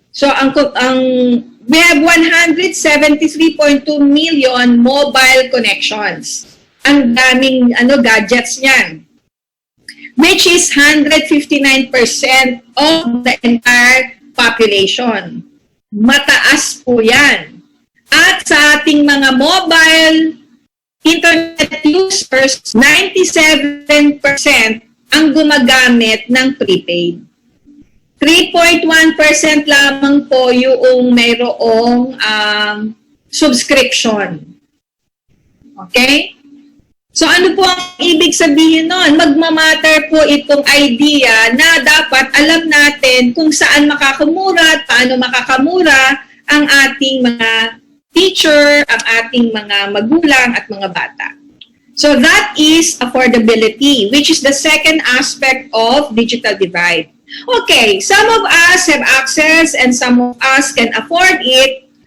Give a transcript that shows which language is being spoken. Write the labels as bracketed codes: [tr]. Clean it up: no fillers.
[en] So we have 173.2 million mobile connections. [tl] Ang daming gadgets niyan, [en] which is 159% of the entire population. [tl] Mataas po yan. At sa ating mga mobile internet users, 97% ang gumagamit ng prepaid. 3.1% lamang po yung mayroong subscription. Okay? So ano po ang ibig sabihin nun? Magmamatter po itong idea na dapat alam natin kung saan makakamura at paano makakamura ang ating mga teacher, ang ating mga magulang at mga bata. [en] So that is affordability, which is the second aspect of digital divide. Okay, some of us have access and some of us can afford it.